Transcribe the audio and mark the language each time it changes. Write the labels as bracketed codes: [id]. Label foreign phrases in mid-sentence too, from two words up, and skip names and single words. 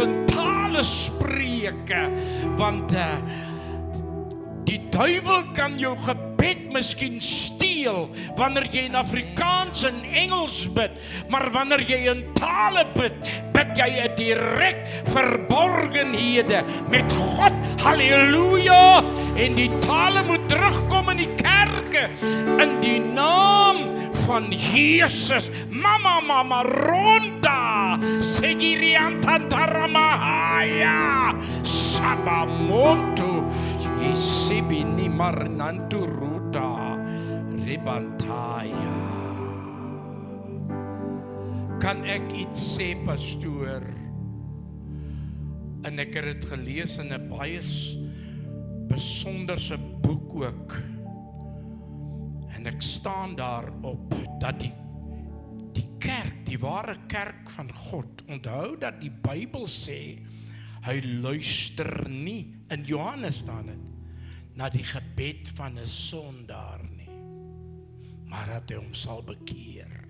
[af] in tale spreek, want die duiwel kan jou gebed miskien steel, wanneer jy in Afrikaans en Engels bid, maar wanneer jy in tale bid, bid jy 'n direk verborgenhede met God, halleluja, en die tale moet terugkom in die kerke, in die naam van Jesus. Mama ronda, segiriantantaramahaya, sabamonto, isibini marnantu ruta, ribantaya. Kan ek iets sê, pastoor? En ek het dit gelees in 'n baie besonderse boek ook. En ek staan daarop dat die kerk, die ware kerk van God, onthou dat die Bybel sê, hy luister nie, in Johannes staan dit, na die gebed van 'n sondaar nie, maar dat hy hom sal bekeer.